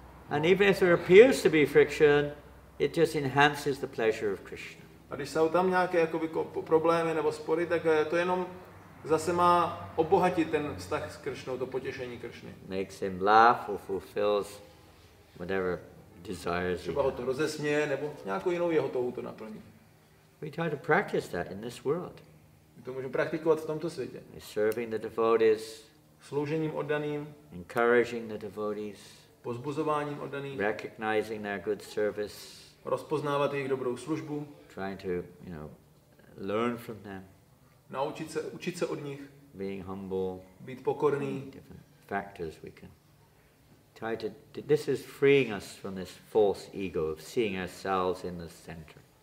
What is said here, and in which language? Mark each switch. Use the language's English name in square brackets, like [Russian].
[English] And even if there appears to be friction, it just enhances the pleasure of Krishna. [Czech] A když jsou tam nějaké jakoby problémy nebo spory, tak to jenom zase má obohatit ten vztah s Kršnou, to potěšení Kršny. [English] Makes him laugh or fulfills whatever desires he [Czech] Třeba ho [English] has. [Czech] to rozesměje nebo nějakou jinou jeho touhu to naplní. [English] We try to practice that in this world. [Czech] My to můžeme praktikovat v tomto světě. [English] Serving the devotees, [Czech] Sloužením oddaným, [English] encouraging the devotees, [Czech] pozbuzováním oddaným, [English] recognizing their good service, [Czech] rozpoznávat jejich dobrou službu, [English] trying to, learn from them, [Czech] učit se od nich, [English] being humble, [Czech] být pokorný. [English] different factors we can try to. This is freeing us from this false ego of seeing ourselves in the center.